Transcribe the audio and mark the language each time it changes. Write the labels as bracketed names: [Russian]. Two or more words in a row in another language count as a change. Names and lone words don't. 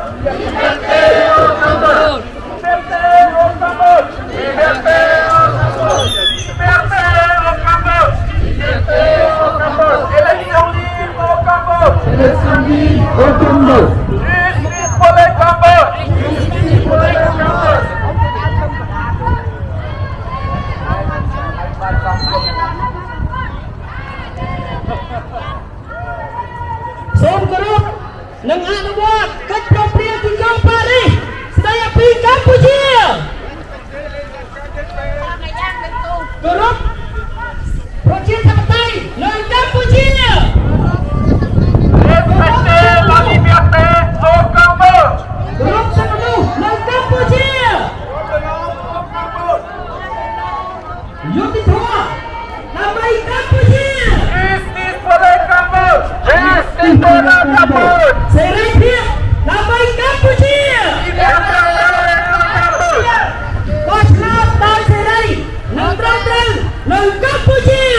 [French] Liberté au Cambodge! Liberté au Cambodge! Liberté au Cambodge! Liberté au Cambodge! Liberté au Cambodge! Élection libre au Cambodge! Élection libre au Cambodge! Justice pour les Cambodges! Justice pour les Cambodges! [Khmer] សូមគោរពនិងអនុវត្តកិច្ចព្រមព្រៀងទីក្រុងប៉ារីសស្តីពីកម្ពុជា គោរពប្រជាធិបតេយ្យនៅកម្ពុជា [French] Respecter la liberté au Cambodge [Khmer] គោរពសិទ្ធិមនុស្សនៅកម្ពុជា យុត្តិធម៌ដើម្បីកម្ពុជា [English] Justice for the Cambodge Justice for the Cambodge [Khmer] សេរីភាពដើម្បីកម្ពុជាបោះឆ្នោតដោយសេរីនិងត្រឹមត្រូវនៅកម្ពុជា